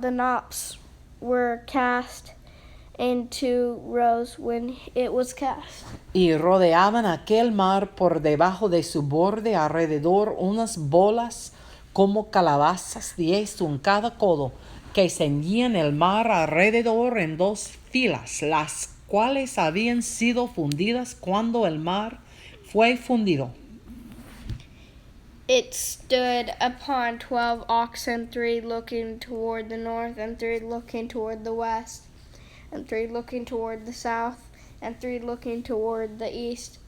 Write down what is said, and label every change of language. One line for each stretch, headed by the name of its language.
English: The knops were cast in 2 rows when it was cast.
Spanish: Y rodeaban aquel mar por debajo de su borde alrededor unas bolas como calabazas, 10 en cada codo, que ceñían el mar alrededor en 2 filas, las cuales habían sido fundidas cuando el mar fue fundido.
English: It stood upon 12 oxen, 3 looking toward the north, and 3 looking toward the west, and 3 looking toward the south, and 3 looking toward the east.